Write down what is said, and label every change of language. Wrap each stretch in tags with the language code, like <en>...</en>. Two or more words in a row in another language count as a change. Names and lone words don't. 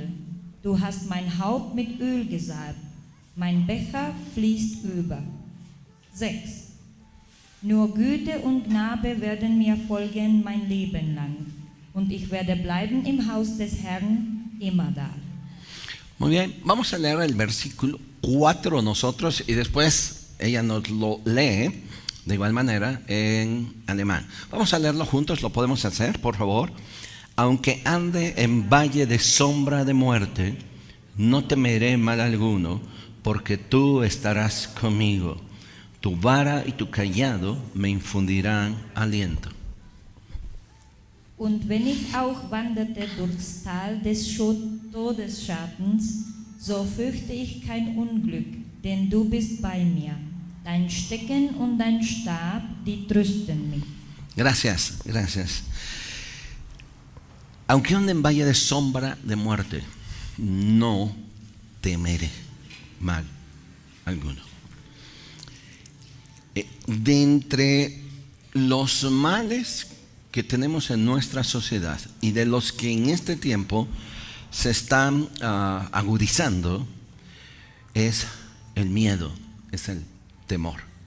<de>Du hast mein Haupt mit Öl gesalbt. Mein Becher fließt über. 6. Nur Güte und Gnade werden mir folgen mein Leben lang. Und ich werde bleiben im Haus des Herrn immer da.</de> <es>Muy bien, vamos a leer el versículo 4 nosotros y después ella nos lo lee de igual manera en alemán. Vamos a leerlo juntos, ¿lo podemos hacer, por favor? Aunque ande en valle de sombra de muerte, no temeré mal alguno, porque tú estarás conmigo. Tu vara y tu cayado me infundirán aliento.</es> <de>Und wenn ich auch wanderte durchs Tal des Todesschattens, so fürchte ich kein Unglück, denn du bist bei mir. Dein Stecken und dein Stab, die trösten mich.</de> <es>Gracias, gracias. Aunque ande en valle de sombra de muerte, no temeré mal alguno. De entre los males que tenemos en nuestra sociedad y de los que en este tiempo se están agudizando es el miedo, es el temor.</es>